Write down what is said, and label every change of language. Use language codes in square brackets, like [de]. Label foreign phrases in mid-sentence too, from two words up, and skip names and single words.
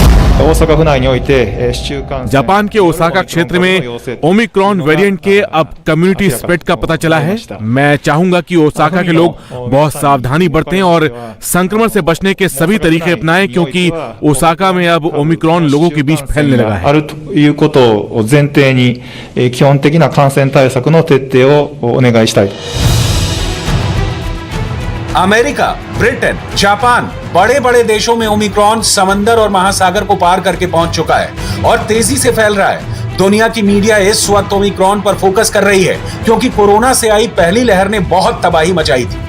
[hi] जापान के ओसाका क्षेत्र में ओमिक्रॉन वेरिएंट के अब [en] community spread [hi] का पता चला है। मैं चाहूंगा कि ओसाका के लोग बहुत सावधानी बरतें और संक्रमण से बचने के सभी तरीके अपनाएं, क्योंकि ओसाका में अब ओमिक्रॉन लोगों के बीच फैलने लगा है। [ja] あるということを前提に、基本的な感染対策の徹底をお願いしたい。 [hi] अमेरिका, ब्रिटेन, जापान, बड़े बड़े देशों में ओमिक्रॉन समंदर और महासागर को पार करके पहुंच चुका है और तेजी से फैल रहा है। दुनिया की मीडिया इस वक्त ओमिक्रॉन पर फोकस कर रही है, क्योंकि कोरोना से आई पहली लहर ने बहुत तबाही मचाई थी।